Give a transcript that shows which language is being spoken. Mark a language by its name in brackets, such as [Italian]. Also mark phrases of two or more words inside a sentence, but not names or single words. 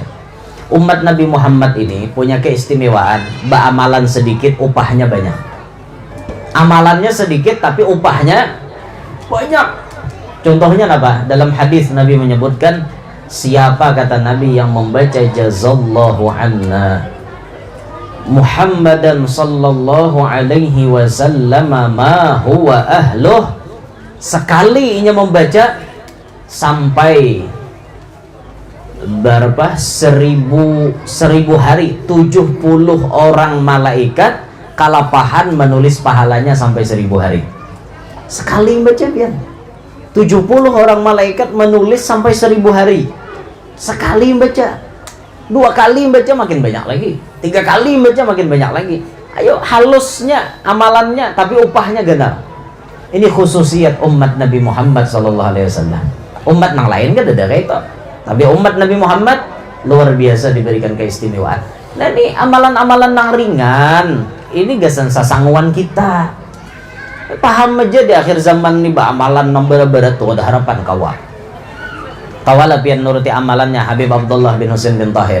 [Indonesian] Umat Nabi Muhammad ini punya keistimewaan beramalan sedikit upahnya banyak. Amalannya sedikit tapi upahnya banyak. Contohnya apa? Dalam hadis Nabi menyebutkan siapa kata Nabi yang membaca [Arabic] جزى الله عنا محمدا صلى الله عليه وسلم ما هو أهله, [Indonesian] sekali inya membaca sampai berapa 1000 hari 70 orang malaikat kalapahan menulis pahalanya sampai 1000 hari sekali baca pian. 70 orang malaikat menulis sampai 1000 hari sekali baca. 2 kali baca makin banyak lagi, 3 kali baca makin banyak lagi. Ayo halusnya amalannya tapi upahnya ganda. Ini khususiat umat Nabi Muhammad [Arabic] صلى الله عليه وسلم. [Indonesian] Umat yang lain kan ada kayak itu, tapi umat Nabi Muhammad luar biasa diberikan keistimewaan. [Banjar] Nah ini amalan-amalan yang ringan ini gasan sasangguan kita. Paham aja di akhir zaman nih amalan yang berat-berat tuh ada harapan kawalah pian nuruti amalannya Habib Abdullah bin Husain bin Tahir.